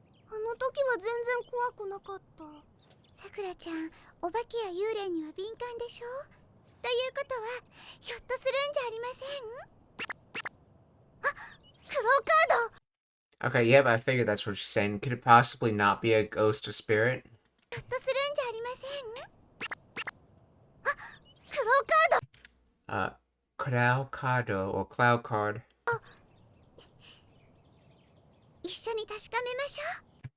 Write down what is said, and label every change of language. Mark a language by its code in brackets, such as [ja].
[ja] あの時は全然怖くなかった。さくらちゃん、お化けや幽霊には敏感でしょ。ということはひょっとするんじゃありません？あ、クローカード。 [en] Okay, yep, I figured that's what she's saying. Could it possibly not be a ghost or spirit? [ja] ひょっとするんじゃありません？あ、クローカード。 [en] Cloud card or cloud card. [ja] 一緒に確かめましょう。